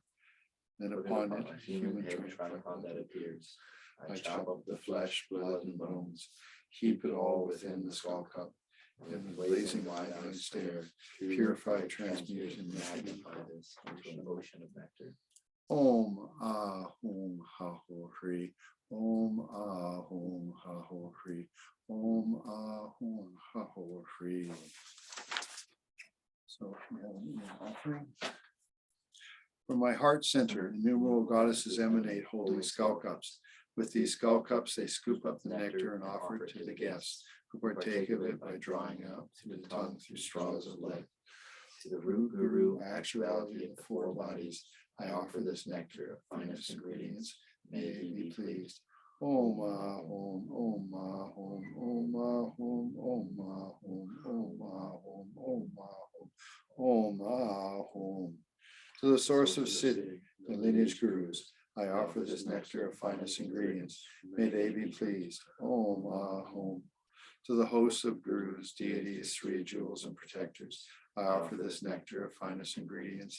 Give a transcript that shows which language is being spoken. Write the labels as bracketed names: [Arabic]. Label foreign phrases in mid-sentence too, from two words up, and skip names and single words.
[English] Then upon it, a human trichipon that appears. I chop up the flesh, blood, and bones, heap it all within the skull cup, and with blazing wide-eyed stare, purify, transmute, and magnify this into an ocean of nectar. [Sanskrit] Om Ahum Ha Ho Hri. Om Ahum Haho Hri. Om Ahum Haho Hri. [English] So we have an offering. From my heart center, innumerable goddesses emanate holding skull cups. With these skull cups, they scoop up the nectar and offer it to the guests, who partake of it by drawing out through the tongue through straws of lead. To the root guru, actuality of the four bodies, I offer this nectar of finest ingredients. May they be pleased. [Sanskrit] Om Ahum, Om Ahum, Om Ahum, Om Ahum, Om Ahum, Om Ahum, Om Ahum. [English] To the source of Siddhi, the lineage gurus, I offer this nectar of finest ingredients. May they be pleased. [Sanskrit] Om Ahum. [English] To the hosts of gurus, deities, three jewels, and protectors, I offer this nectar of finest ingredients.